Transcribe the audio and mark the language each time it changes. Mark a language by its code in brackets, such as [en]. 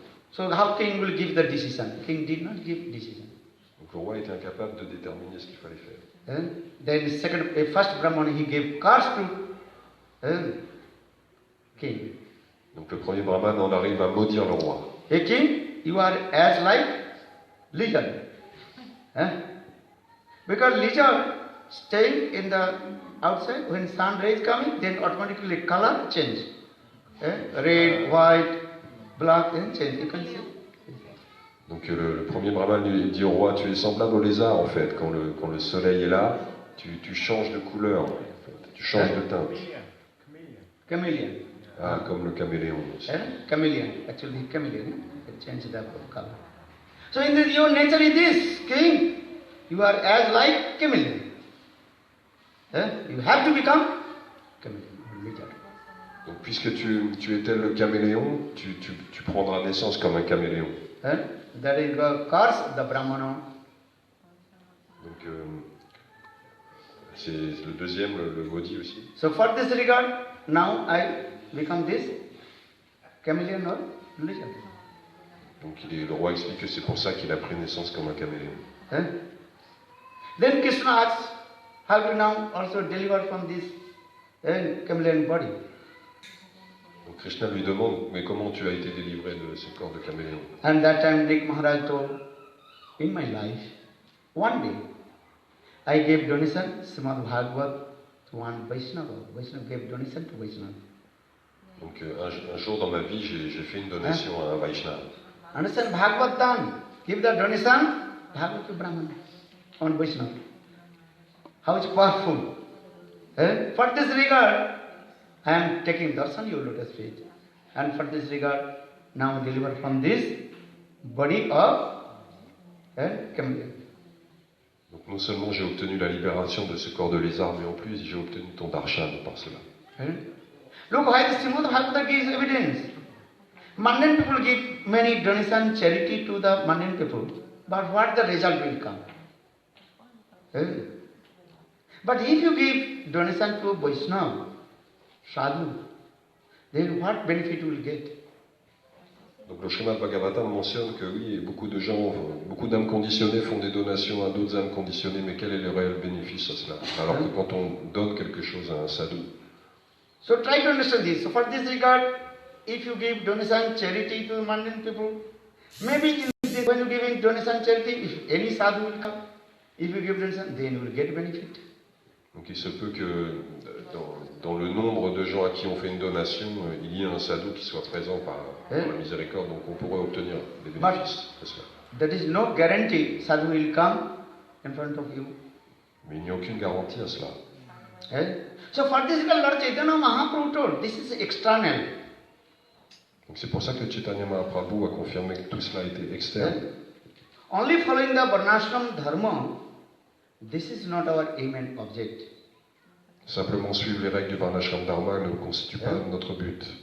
[en] So how king will give the decision? King did not give decision. [fr] Donc le roi était incapable de déterminer ce qu'il fallait faire. [en] Then first Brahman, he gave curse to king. [fr] Donc le premier brahman en arrive à maudire le roi. [en] Hey king, you are as like lizard. Because lizard staying in the outside, when sun rays coming, then automatically color change. Red, white, black, then change. You can see. [fr] Donc le premier brahman lui dit au roi, tu es semblable au lézard en fait. Quand le soleil est là, tu changes de couleur, en fait. Tu changes de teinte. [en] Chameleon. [fr] Ah, comme le caméléon aussi. [en] Chameleon, actually chameleon, it changes the color. So in your nature is this, king, you are as like chameleon. You have to become chameleon, lizard. [fr] Donc puisque tu es tel le caméléon, tu prendras naissance comme un caméléon. [en] That is the curse of the Brahmana. [fr] Donc c'est le deuxième, le maudit aussi. [en] So for this regard, now I become this chameleon or lizard. [fr] Donc le roi explique que c'est pour ça qu'il a pris naissance comme un caméléon. [en] Then Krishna asks, how to now also deliver from this chameleon body? [fr] Donc Krishna lui demande, mais comment tu as été délivré de ce corps de caméléon? [en] And that time Rik Maharaj told, in my life, one day, I gave donation, Srimad Bhagavad, to one Vaishnava. Vaishnava gave donation to Vaishnava. [fr] Donc un jour dans ma vie, j'ai fait une donation à un Vaishnava. [en] Understand Bhagavad Dan, give the donation, Bhagavad to Brahmana, on Vaishnava. How it's powerful. For this regard, I am taking darshan your lotus feet. And for this regard, now deliver from this body of chameleon. [fr] Donc non seulement j'ai obtenu la libération de ce corps de lézard, mais en plus j'ai obtenu ton darshan par cela. [en] Look why the Srimad Bhagavatam gives evidence. Mundane people give many donation, charity to the mundane people, but what the result will come? But if you give donation to Vaishnava, sadhu, then what benefit you will get? [fr] Donc le Srimad Bhagavatam mentionne que oui, beaucoup de gens, beaucoup d'âmes conditionnées font des donations à d'autres âmes conditionnées, mais quel est le réel bénéfice à cela? Alors que quand on donne quelque chose à un sadhu. [en] So try to understand this. So for this regard, if you give donation, charity to mundane people, maybe when you give donation, charity, if any sadhu will come, if you give donation, then you will get benefit. [fr] Donc il se peut que dans le nombre de gens à qui on fait une donation, il y ait un sadhu qui soit présent par la miséricorde, donc on pourrait obtenir des bénéfices de cela. [en] There is no guarantee sadhu will come in front of you. [fr] Mais il n'y a aucune garantie à cela. [en] So for this Lord Chaitanya Mahaprabhu told, this is external. [fr] Donc c'est pour ça que Chaitanya Mahaprabhu a confirmé que tout cela était externe. [en] Only following the Varnashram Dharma, this is not our aim and object. [fr] Simplement suivre les règles du Varnashram Dharma ne constitue pas notre but.